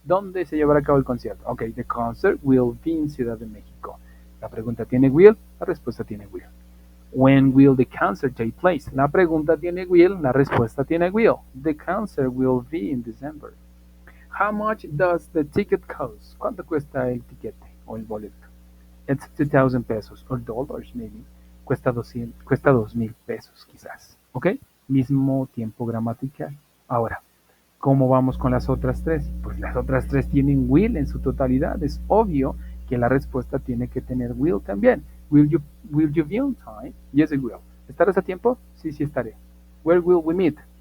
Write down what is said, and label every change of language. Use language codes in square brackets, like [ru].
[es] ¿Dónde se llevará a cabo el concierto? Ok, the concert will be in Ciudad de México. La pregunta tiene will, la respuesta tiene will. [en] When will the concert take place? [es] La pregunta tiene will, la respuesta tiene will. [en] The concert will be in December. How much does the ticket cost? ¿Cuánto cuesta el tiquete o el boleto? It's 2,000 pesos, or dollars maybe. [es] Cuesta 2,000 pesos quizás. ¿Ok? Mismo tiempo gramatical. Ahora, ¿cómo vamos con las otras tres? Pues las otras tres tienen will en su totalidad. Es obvio que la respuesta tiene que tener will también. [en] Will you be on time? Yes, I will. ¿Estarás a tiempo? Sí, sí estaré. Where will we meet?